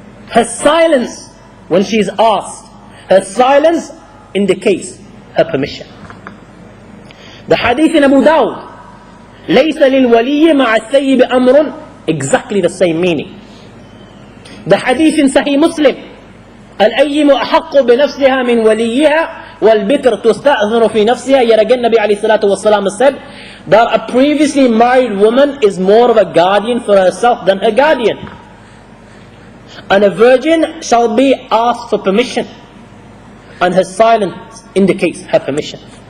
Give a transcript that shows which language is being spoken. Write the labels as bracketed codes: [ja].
[en] Her silence when she is asked, her silence indicates her permission. The hadith in Abu Dawud, [ar] لَيْسَ لِلْوَلِيِّ مَعَ السَّيِّبِ أَمْرٌ, exactly the same meaning. [en] The hadith in Sahih Muslim, [ar] الْأَيِّمُ أَحَقُّ بِنَفْسِهَا مِنْ وَلِيِّهَا وَالْبِكْرُ تُسْتَأْذَنُ فِي نَفْسِهَا. [en] Yet again Nabi alayhi salatu wasalam said that a previously married woman is more of a guardian for herself than her guardian. And a virgin shall be asked for permission, and her silence indicates her permission.